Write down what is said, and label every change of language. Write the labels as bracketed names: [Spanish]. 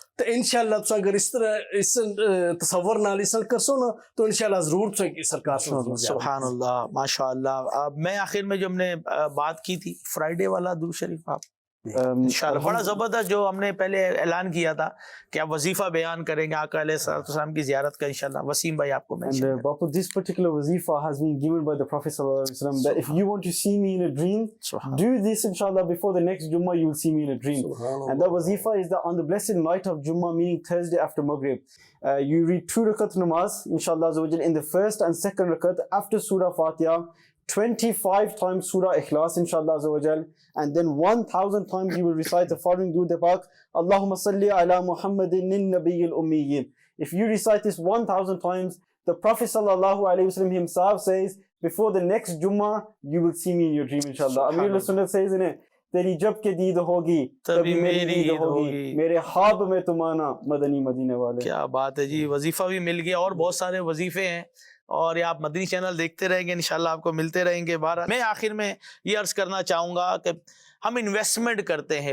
[Punjabi] تو انشاءاللہ تساں اگر اس طرح اس تصور نال اس کرسو نا تو انشاءاللہ ضرور تساں کی سرکار [Urdu] سبحان اللہ. ماشاء اللہ. میں آخر میں جو ہم نے بات کی تھی فرائیڈے والا درود شریف آپ انشاءاللہ بڑا زبردست جو ہم نے پہلے اعلان کیا تھا کہ آپ وظیفہ بیان کریں گے آقا علیہ السلام کی زیارت کا انشاءاللہ وسیم بھائی آپ کو [English] And [Urdu] mention کریں. [English] Bapu, this particular wazifa has been given by the Prophet ﷺ that if you want to see me in a dream, do this inshallah before the next Jummah, you will see me in a dream. And the wazifa is that on the blessed night of Jummah, meaning Thursday after Maghrib, you read 2 rakat namaz, inshallah in the first and second rakat after Surah Fatiha, 25 times Surah Ikhlas, inshallah, and then 1,000 times you will recite the following Durud Pak, Allahumma salli ala Muhammadin nin nabiyyil ummiyin. If you recite this 1,000 times, the Prophet sallallahu alaihi wasallam himself says, before the next Jummah, you will see me in your dream, inshallah. Amir al-Sunnat says in it, [Urdu] تیری جب کے دید ہوگی تبھی میری دید ہوگی میرے خواب میں تمہارا مدنی مدینے والے. کیا بات ہے جی, وظیفہ بھی مل گیا اور بہت سارے وظیفے ہیں اور یہ آپ مدنی چینل دیکھتے رہیں گے انشاءاللہ آپ کو ملتے رہیں گے. میں آخر میں یہ عرض کرنا چاہوں گا کہ ہم انویسٹمنٹ کرتے ہیں.